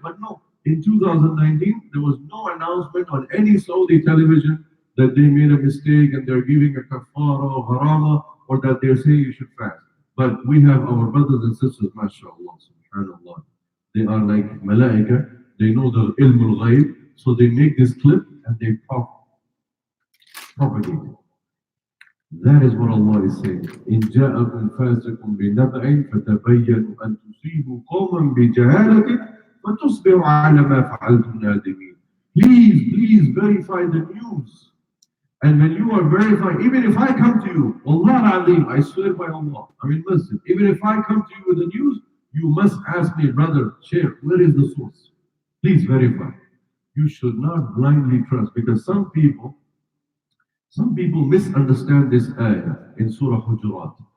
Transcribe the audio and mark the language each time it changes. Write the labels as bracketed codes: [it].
[en] But no, in 2019, there was no announcement on any Saudi television that they made a mistake and they're giving a kafara or harama, or that they're saying you should fast. But we have our brothers and sisters, mashallah, subhanallah. They are like malaika, they know the ilm al-ghayb, so they make this clip and they propagate it. That is what Allah is saying. [ar] إن جاءكم فاسق بنبأ فتبينوا أن تصيبوا قوما بجهالة فتصبحوا على ما فعلتم نادمين. [en] Please verify the news. And when you are verified, even if I come to you, Wallah al-Azim, I swear by Allah, listen, even if I come to you with the news, you must ask me, brother, Shaykh, where is the source? Please verify. You should not blindly trust, because some people misunderstand this ayah in Surah Hujurat.